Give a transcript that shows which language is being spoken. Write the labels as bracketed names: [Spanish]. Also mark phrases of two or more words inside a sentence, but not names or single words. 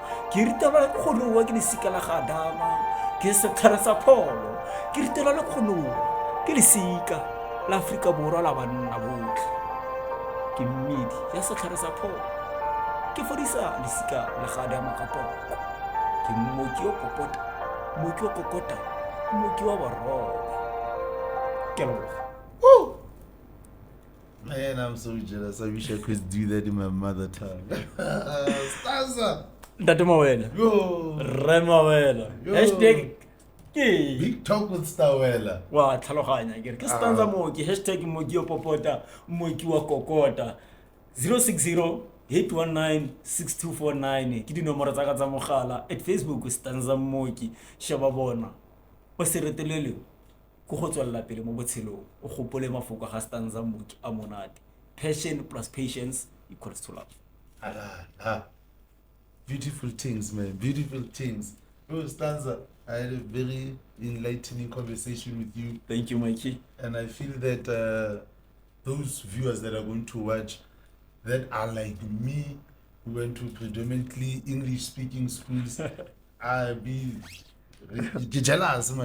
[Tswana] ke ritela le kgonowa ke lesika la gadama ke setlhare sa pholo ke ritela le kgonowa ke lesika la Aforika Borwa la banna botlhe ke mmedi ya setlhare sa pholo ke fodisa lesika la gadama ka poko ke mmoki o popota mmoki o kokota mmoki wa baroba ke leboga. [English] Man, I'm so jealous. I wish I could do that in my mother tongue. Stanza! [Tswana] Ntate Mawela. Yo! Re Mawela. Yo. Hashtag ke [English] Big talk with STAWELA. [Tswana] wa tlhaloganya ke re ke Stanza Mmoki hashtag mmoki o popota mmoki wa kokota 060-819-6249 ke dinomoro tsa ka tsa mogala at Facebook Stanza Mmoki sheba bona o se retelele go go tswalla pele mo botshelong o gopole mafoko ga Stanza Mmoki a monate [English] passion plus patience equals to love. Beautiful things, man. Beautiful things. Oh, Stanza, I had a very enlightening conversation with you. Thank you, Mikey. And I feel that those viewers that are going to watch that are like me, who went to predominantly English-speaking schools, I'll be jealous, man.